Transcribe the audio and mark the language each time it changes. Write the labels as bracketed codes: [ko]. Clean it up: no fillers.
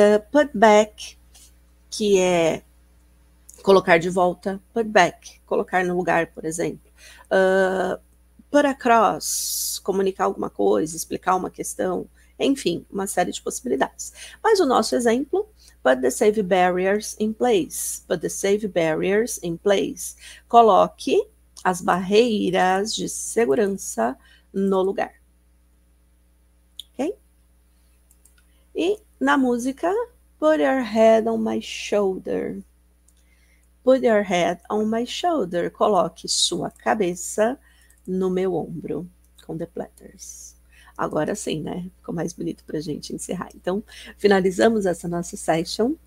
[en] Put back, [pt] que é colocar de volta. [en] Put back, [pt] colocar no lugar, por exemplo. [en] Put across, [pt] comunicar alguma coisa, explicar uma questão. Enfim, uma série de possibilidades. Mas o nosso exemplo, [en] put the safe barriers in place. Put the safe barriers in place. [pt] Coloque as barreiras de segurança no lugar. Ok? E na música, [en] put your head on my shoulder. Put your head on my shoulder. [pt] Coloque sua cabeça no meu ombro. Com the platters. Agora sim, né? Ficou mais bonito pra gente encerrar. Então, finalizamos essa nossa session.